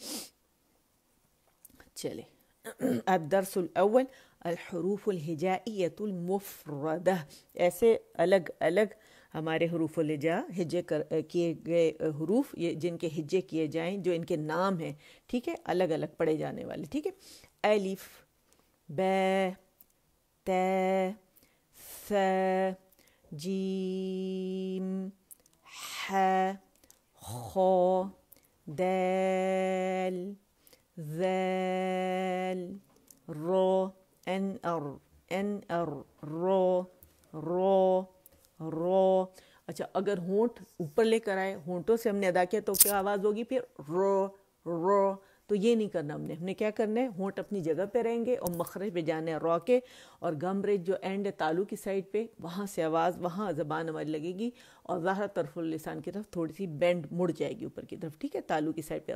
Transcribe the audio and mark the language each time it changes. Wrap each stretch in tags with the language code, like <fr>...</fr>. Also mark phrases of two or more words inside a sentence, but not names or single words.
<ur>چلے,</ur> <ar>الدرس الأول الحروف الهجائية المفردة,</ar> <ur>ایسے الگ الگ ہمارے</ur> <ar>حروف الهجاء</ar> <ur>ہجے کیے گئے حروف، یہ جن کے ہجے کیے جائیں، جو ان کے نام ہیں، ٹھیک ہے، الگ الگ پڑھے جانے والے، ٹھیک ہے.</ur> <ar>ألف، باء، تاء، ثاء، جيم، حاء، خاء، دال, ذال رو ان ار رو رو।</ar> <ur>اچھا، اگر ہونٹ اوپر لے کر آئے، ہونٹوں سے ہم نے ادا کیا تو کیا آواز ہوگی پھر، رو. تو یہ نہیں کرنا ہم نے کیا کرنا ہے، ہونٹ اپنی جگہ پہ رہیں گے اور مخرج پہ جانا ہے را کے، اور گم ریز جو اینڈ ہے تالو کی سائیڈ پہ، وہاں سے آواز، وہاں زبان ہماری لگے گی اور ظاہر</ur> <ar>طرف اللسان</ar> <ur>کی طرف تھوڑی سی بینڈ مڑ جائے گی اوپر کی طرف، ٹھیک ہے، تالو کی سائیڈ پہ.</ur>